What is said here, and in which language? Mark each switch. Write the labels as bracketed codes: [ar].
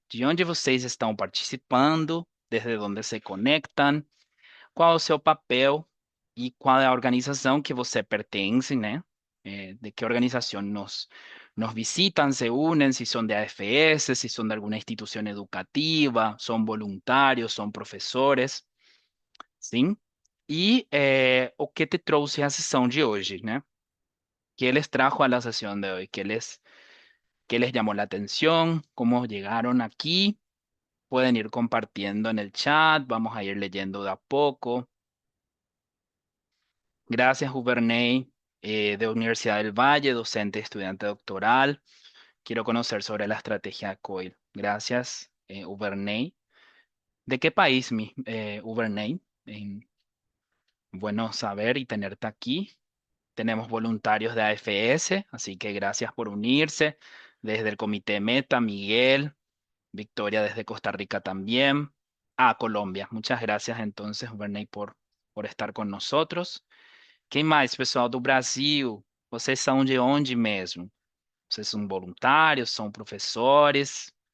[pt] De onde vocês estão participando, desde onde se conectam, qual é o seu papel e qual é a organização que você pertence, né? De que organização nos visitam, se unem, se são de AFS, se são de alguma instituição educativa, são voluntários, são professores. Sim? E o que te trouxe a sessão de hoje, né? [es] ¿Qué les trajo a la sesión de hoy? ¿Qué les llamó la atención? ¿Cómo llegaron aquí? Pueden ir compartiendo en el chat, vamos a ir leyendo de a poco. Gracias, Ubernay, de Universidad del Valle, docente, estudiante doctoral. Quiero conocer sobre la estrategia COIL. Gracias, Ubernay. ¿De qué país, Ubernay? Bueno saber y tenerte aquí. Tenemos voluntarios de AFS, así que gracias por unirse. Desde el Comité Meta, Miguel, Victoria desde Costa Rica también. Ah, Colombia. Muchas gracias entonces, Verney, por estar con nosotros. [pt] Quem mais, pessoal do Brasil? Vocês são de onde mesmo? Vocês são voluntários, são professores?